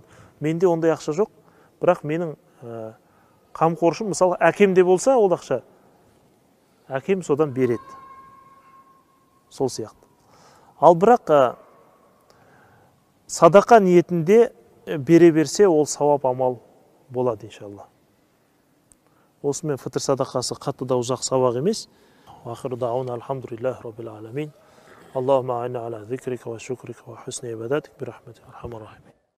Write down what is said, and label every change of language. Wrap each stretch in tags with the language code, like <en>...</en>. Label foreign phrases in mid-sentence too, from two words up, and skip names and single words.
<kk>Менде ондай ақша жоқ, бірақ менің қамқоршым, мысалы әкемде болса ол ақша, әкем содан береді. Сол сияқты. Ал бірақ садақа ниетінде бере берсе, ол сауап амал болады иншалла. Осымен фитр садақасы қатты да ұзақ сабақ емес.</kk> <ar>آخر دعوانا الحمد لله رب العالمين. اللهم أعنا على ذكرك وشكرك وحسن عبادتك برحمتك أرحم الراحمين.</ar>